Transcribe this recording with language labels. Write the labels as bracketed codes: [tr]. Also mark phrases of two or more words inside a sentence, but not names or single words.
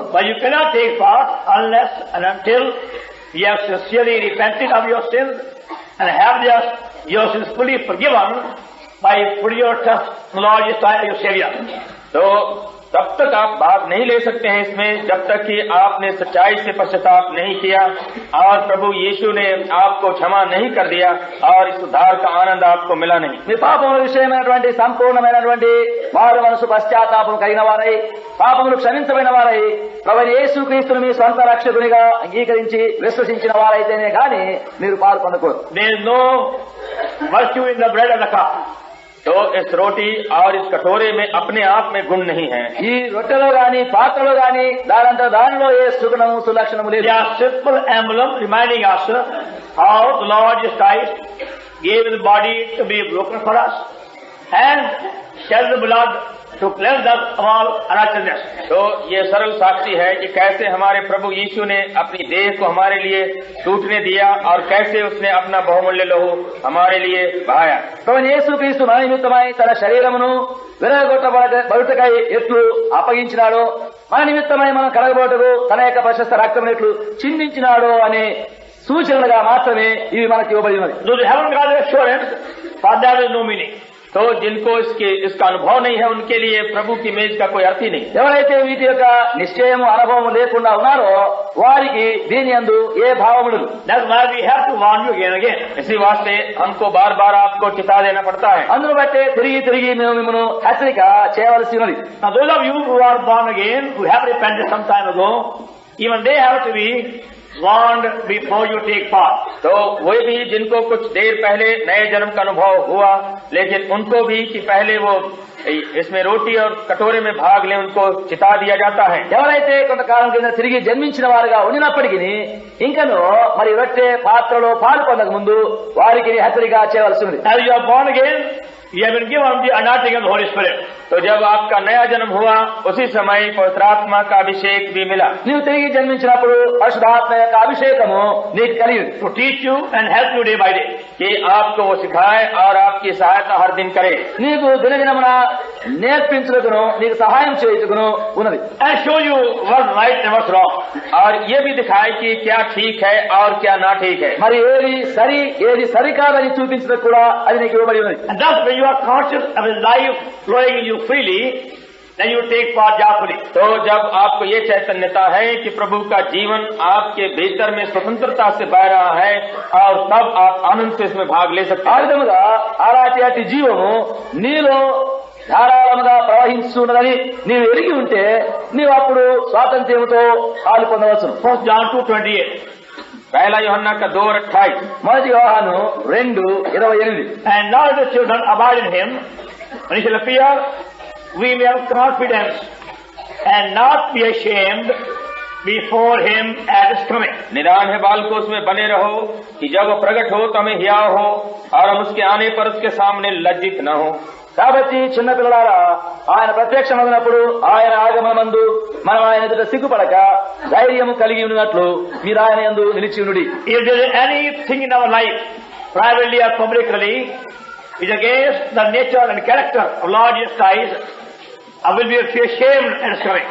[en] But you cannot take part unless and until you have sincerely repented of your sins and have your sins fully forgiven by putting your trust in the Lord Jesus Christ, your Savior. [hi] तो तब तक आप भाग नहीं ले सकते हैं इसमें जब तक कि आपने सच्चाई से पश्चाताप नहीं किया और प्रभु यीशु ने आपको क्षमा नहीं कर दिया और इस उद्धार का आनंद आपको मिला नहीं। [te] మీ పాపముల విషయమైనటువంటి సంపూర్ణమైనటువంటి మారు మనసు పశ్చాత్తాపం కలిగిన వారై పాపములు క్షమించబడిన వారై ప్రభువైన యేసుక్రీస్తును మీ స్వంత రక్షకునిగా అంగీకరించి విశ్వసించిన వారైతేనే గాని మీరు పాలు పొందకూడదు. [en] There is no virtue in the bread and the cup. [hi] तो इस रोटी और इस कटोरे में अपने आप में गुण नहीं है। [te] ఈ రొట్టెలో గాని పాత్రలో గాని దానిలో ఏ సుగుణము సులక్షణము [en] They [te] లేదు. [en] are simple emblem reminding us how the Lord Jesus Christ gave his body to be broken for us and shed the blood to cleanse us of all unrighteousness. [hi] तो ये सरल साक्षी है कि कैसे हमारे प्रभु यीशु ने अपनी देह को हमारे लिए टूटने दिया और कैसे उसने अपना बहुमूल्य लहू हमारे लिए बहाया। [te] ప్రభువైన యేసుక్రీస్తు మన నిమిత్తమై తన శరీరమును విరగొట్టబడుటకై ఎట్లు అప్పగించినాడో మన నిమిత్తమై మనం కడగబోటకు తన యొక్క ప్రశస్త రక్తమును ఎట్లు చిందించినాడో అనే సూచనలుగా మాత్రమే ఇవి మనకి ఇవ్వబడి ఉన్నది. [en] Those who haven't got the assurance, for that is no meaning. [hi] तो जिनको इसका अनुभव नहीं है उनके लिए प्रभु की मेज का कोई अर्थ ही नहीं। [te] ఎవరైతే వీటి యొక్క నిశ్చయము అనుభవం లేకుండా ఉన్నారో వారికి దీని యందు ఏ భావము లేదు. [en] That's why we have to warn you again and again. [hi] इसी वास्ते हमको बार बार आपको चिता देना पड़ता है। [te] అందును బట్టే తిరిగి మేము మిమ్మల్ని హెచ్చరిక చేయవలసి ఉన్నది. [en] Now those of you who are born again, who have repented some time ago, even they have to be warned before you take part. [hi] तो वे भी जिनको कुछ देर पहले नए जन्म का अनुभव हुआ लेकिन उनको भी कि पहले वो इसमें रोटी और कटोरे में भाग लें उनको चिता दिया जाता है। [te] ఎవరైతే కొంతకాలం కింద తిరిగి జన్మించిన వారుగా ఉండినప్పటికీ ఇంకను మరి రొట్టె పాత్రలో పాలు పొందక ముందు వారికి హెచ్చరిక చేయవలసి ఉంది. [en] As you are born again, you have been given the anointing of the Holy Spirit. [hi] तो जब आपका नया जन्म हुआ उसी समय पवित्र आत्मा का अभिषेक भी मिला। [te] నీవు తిరిగి జన్మించినప్పుడు పరిశుద్ధాత్మ యొక్క అభిషేకము నీకు కలిగింది. [en] To teach you and help you day by day. [hi] कि आपको वो सिखाए और आपकी सहायता हर दिन करे। [te] నీకు దినదినమున నేర్పించుటకును నీకు సహాయం చేయుటకును ఉన్నది. [en] And show you what's right and what's wrong. [hi] और ये भी दिखाए कि क्या ठीक है और क्या ना ठीक है। [te] మరి ఏది సరి ఏది సరికాదని చూపించడం కూడా అది నీకు ఇవ్వబడి ఉన్నది. [en] And thus when you are conscious of His life flowing in you freely, then you take part joyfully. [hi] तो जब आपको ये चैतन्यता है कि प्रभु का जीवन आपके भीतर में स्वतंत्रता से बह रहा है और तब आप आनंद से इसमें भाग ले सकते [te] ఆ [hi] हैं। [te] విధముగా అలాంటి జీవము నీలో ధారాళముగా ప్రవహిస్తున్నదని నీవు ఎరిగి ఉంటే నీవు అప్పుడు స్వాతంత్ర్యంతో పాలు పొందవచ్చును. [en] 1 John 2:28. [hi] पहला यूहन्ना का 2:28। [te] మొదటి యోహాను 2:28. [en] And now the children abide in Him, when He shall appear, we may have confidence and not be ashamed before Him at His coming. [hi] निदान है बालको उसमें बने रहो कि जब वो प्रकट हो तो हमें हियाव हो और हम उसके आने पर उसके सामने लज्जित न हो। [te] కాబట్టి చిన్నపిల్లలారా ఆయన ప్రత్యక్షమగినప్పుడు ఆయన ఆగమనమందు మనం ఆయన ఎదుట సిగ్గుపడక ధైర్యము కలిగి ఉన్నట్లు మీరు ఆయన యందు నిలిచి ఉండుడి. [en] If there is anything in our life, privately or publicly, is against the nature and character of Lord Jesus Christ, I will be ashamed at His coming.